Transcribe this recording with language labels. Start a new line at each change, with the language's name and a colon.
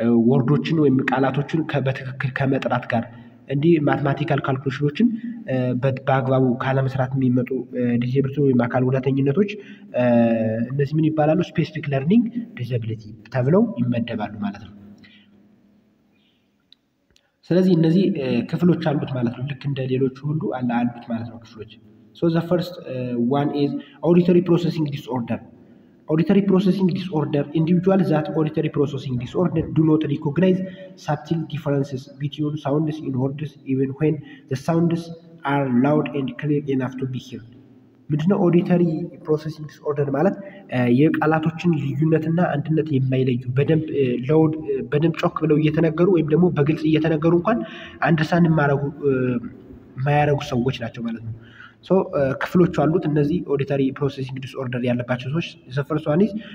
Amharic: ወርዶችን ወይም ቃላቶችን በትክክል ከመጥራት ጋር እንዲህ ማትማቲካል ካልኩሌሽኖችን በአግባቡ ካለመስራት የሚመጡ ዲሴቢሊቲ ወይም አካል ጉዳተኝነቶች እነዚህ ምን ይባላሉ ስፔሲፊክ ለርኒንግ ዲሴቢሊቲ ተብለው ይመደባሉ ማለት ነው። ስለዚህ እነዚህ ክፍሎች አሉት ማለት ነው ልክ እንደ ሌሎች ሁሉ አሉት ማለት ነው ክፍሎች።
English: so the first one is auditory processing disorder. Auditory processing disorder, individuals that auditory processing disorder do not recognize subtle differences between sounds in words even when the sounds are loud and clear enough to be heard.
Amharic: ምንድነው ኦዲተሪ ፕሮሰሲንግ ዲስኦርደር ማለት የቃላቶችን ልዩነትና አንድነት የማይለዩ በደንብ ጮክ ብለው እየተነገሩ ወይም ደግሞ በግልጽ እየተነገሩ እንኳን አንደርስታንድ የማያረጉ ሰዎች ናቸው ማለት ነው። ሶ ክፍሎች አሉት እነዚህ ኦዲተሪ ፕሮሰሲንግ ዲስኦርደር ያለባቸው ሰዎች
English: the first one is